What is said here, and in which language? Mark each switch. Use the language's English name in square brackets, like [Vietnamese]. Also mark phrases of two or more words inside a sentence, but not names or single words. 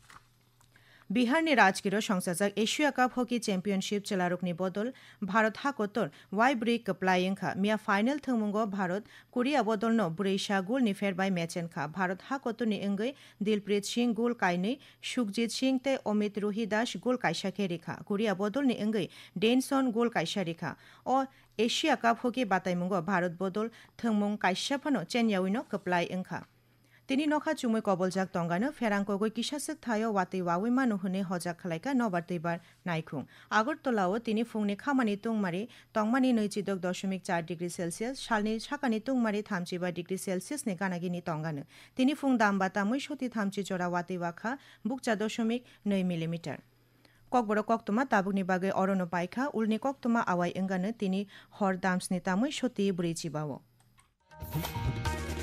[Bodo] बिहारनि राजगिर संसारजाक एशिया काप हकी चैंपियनशिप चलारुकनि बदल भारत हाकोतर वाई ब्रेक कप्लायंखा मिया फाइनल थंमुंगो भारत कोरिया बदलनो ब्रैसा गोलनि फेरबाय मैचेनखा भारत हाकोतरनि अंगै दिलप्रीत सिंह गोल कायनै सुखजित सिंह ते अमित रोहिदास गोल कायसाखे रेखा कोरिया बदलनि अंगै डेनसन गोल कायसा रेखा अ एशिया काप हकी बातायमुंगो भारत बदल थंमुं कायसाफानो चेन्याविनो कप्लायंखा [Kok Borok] তিনি নখা চুমৈ কবলজাক তঙ্গানো ফেরাঙ্কগৈ কিসাসক থায় ওয়াতৈ ওয়াওই মানু হনে হজাক খালাইকা নবার তৈবার নাইখুং আগরতলাও তিনি ফুংনি খামানি তংমানি 9.4 ডিগ্রি সেলসিয়াস সালনি সাকানি তুংমারি 3.5 ডিগ্রি সেলসিয়াস নে গানাগিনি তঙ্গানো তিনি ফুং দামবাতা মৈশতি 3 জোড়া ওয়াতৈ ওয়াখা বুকচা 0.2 মিলিমিটার ককবড় কক্তমা তাবুকনি বাগে অরণ্য পাইখা উলনি কক্তমা আওয়াই এঙ্গানো তিনি হর দামসনি তামৈ সতি ব্রৈচিবাও